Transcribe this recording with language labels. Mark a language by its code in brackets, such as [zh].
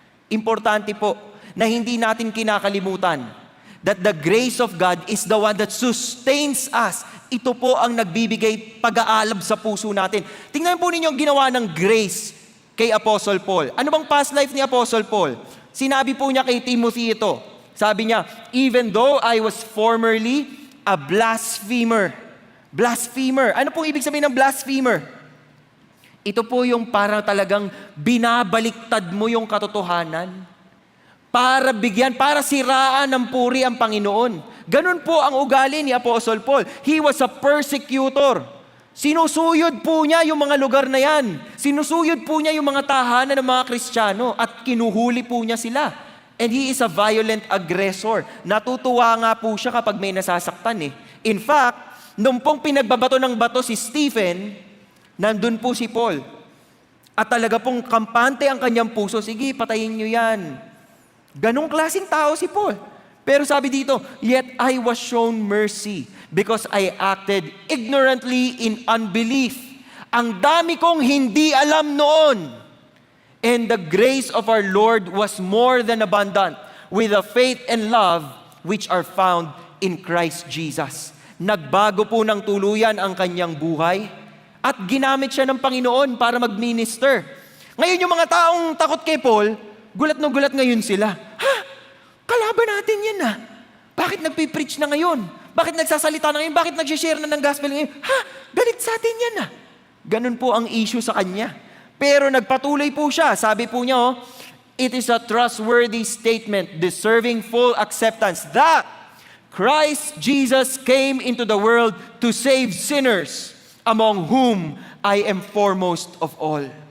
[tl] Importante po na hindi natin kinakalimutan [en] that the grace of God is the one that sustains us. [tl] Ito po ang nagbibigay pag-aalab sa puso natin. Tingnan po ninyo ang ginawa ng grace kay Apostle Paul. Ano bang past life ni Apostle Paul? Sinabi po niya kay Timothy ito. Sabi niya, [en] even though I was formerly a blasphemer. [tl] Blasphemer. Ano pong ibig sabihin ng blasphemer? Ito po yung parang talagang binabaliktad mo yung katotohanan. Para bigyan, para siraan ng puri ang Panginoon. Ganun po ang ugali ni Apostle Paul. [en] He was a persecutor. [tl] Sinusuyod po niya yung mga lugar na yan. Sinusuyod po niya yung mga tahanan ng mga Kristiyano at kinuhuli po niya sila. [en] And he is a violent aggressor. [tl] Natutuwa nga po siya kapag may nasasaktan In fact, nung pong pinagbabato ng bato si Stephen, nandun po si Paul. At talaga pong kampante ang kanyang puso, sige, patayin niyo yan. Ganong klaseng tao si Paul. Pero sabi dito, [en] yet I was shown mercy because I acted ignorantly in unbelief. [tl] Ang dami kong hindi alam noon. [en] And the grace of our Lord was more than abundant with the faith and love which are found in Christ Jesus. [tl] Nagbago po ng tuluyan ang kanyang buhay at ginamit siya ng Panginoon para mag-minister. Ngayon yung mga taong takot kay Paul, gulat na gulat ngayon sila. Kalaban natin yan Bakit nagpipreach na ngayon? Bakit nagsasalita na ngayon? Bakit nagsishare na ng gospel ngayon? Galit sa atin yan Ganun po ang issue sa kanya. Pero nagpatuloy po siya. Sabi po niya, [en] it is a trustworthy statement deserving full acceptance that Christ Jesus came into the world to save sinners, among whom I am foremost of all.